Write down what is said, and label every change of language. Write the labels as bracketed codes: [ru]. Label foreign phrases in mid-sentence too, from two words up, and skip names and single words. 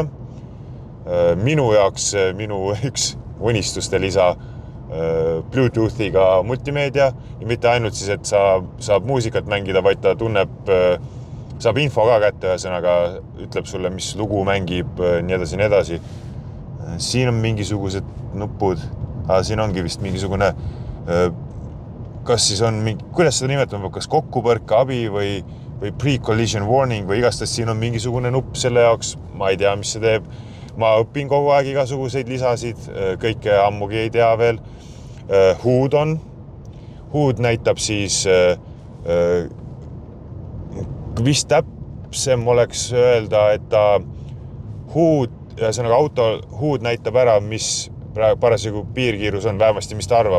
[et] Minu jaoks minu üks unistuste lisa Bluetoothiga multimeedia ja mitte ainult siis, et saab muusikat mängida, vaid ta saab info ka kätte, ühesõnaga ütleb sulle, mis lugu mängib, nii edasi. Siin on mingisugused nupud, siin ongi vist mingisugune, kas siis on kuidas seda nimetama, kas kokkupõrke abi või [en] pre-collision warning [et] või igastahes siin on mingisugune nupp selle jaoks, ma ei tea, mis see teeb. Ma õpin kogu aeg igasuguseid lisasid, kõike ammugi ei tea veel. Hood näitab siis, vist täpsem oleks öelda, et ta ühesõnaga auto Hood näitab ära, mis parasjagu piirkiirus on, vähemasti mis ta arvab.